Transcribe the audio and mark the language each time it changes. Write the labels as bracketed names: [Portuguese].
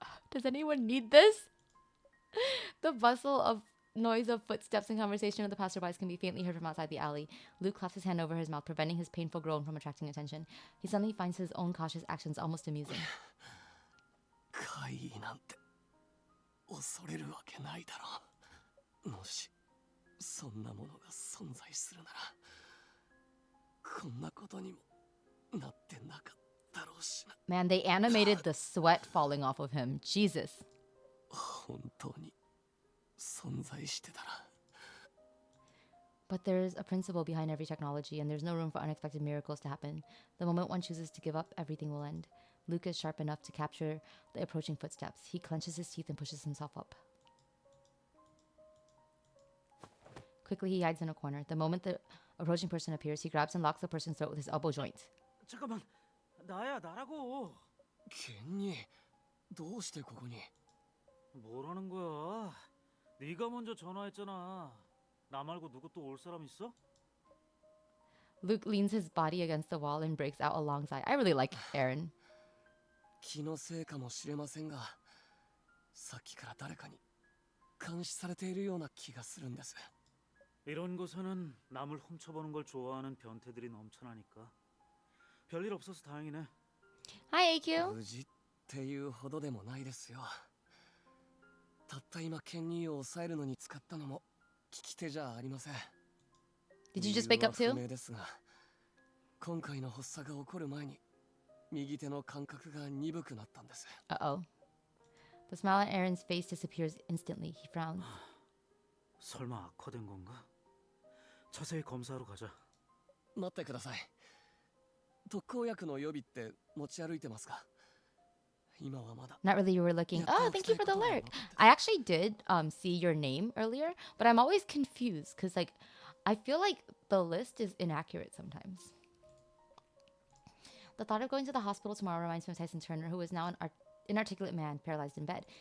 [English] Does anyone need this? The bustle of noise of footsteps and conversation with the passerbys can be faintly heard from outside the alley. Luke claps his hand over his mouth, preventing his painful groan from attracting attention. He suddenly finds his own cautious actions almost amusing. [Japanese] 怪異なんて恐れるわけないだろう。もしそんなものが存在するならこんなことにもなってなかったろうしな。 [English] Man, they animated the sweat falling off of him. Jesus. [Japanese] 本当に存在してたら。 [English] But there's a principle behind every technology, and there's no room for unexpected miracles to happen. The moment one chooses to give up, everything will end. Luke is sharp enough to capture the approaching footsteps. He clenches his teeth and pushes himself up. Quickly, he hides in a corner. The moment the approaching person appears, he grabs and locks the person's throat with his elbow joint. [Korean] 잠깐만, 나라고. [Japanese] ケンにどうしてここに？ [Korean] 뭐라는 거야? 네가 먼저 전화했잖아. 나 말고 누구 또 올 사람 있어? [English] Luke leans his body against the wall and breaks out alongside. I really like Aaron. [Japanese] 気のせいかもしれませんが、さっきから誰かに監視されているような気がするんです。 [Korean] 이런 곳에는 남을 훔쳐보는 걸 좋아하는 변태들이 넘쳐나니까. 별일 없어서 다행이네. [English] Hi, AQ. [Japanese] 無事っていうほどでもないですよ。たった今ケンニーを抑えるのに使ったのも利き手じゃありません。 [English] Did you just wake up [Japanese] 理由は不明ですが、今回の発作が起こる前に右手の感覚が鈍くなったんです。 [English] Uh-oh. The smile on Aaron's face disappears instantly. He frowns. [Korean] 설마 악화된 건가? 자세히 검사하러 가자. [Japanese] 待ってください。特効薬の予備って持ち歩いてますか？今はまだ。 [English] Not really, you were looking. Oh, thank you for the alert. I actually did see your name earlier, but I'm always confused because like I feel like the list is inaccurate sometimes. The thought of going to the hospital tomorrow reminds me of Tyson Turner, who is now an inarticulate man paralyzed in bed.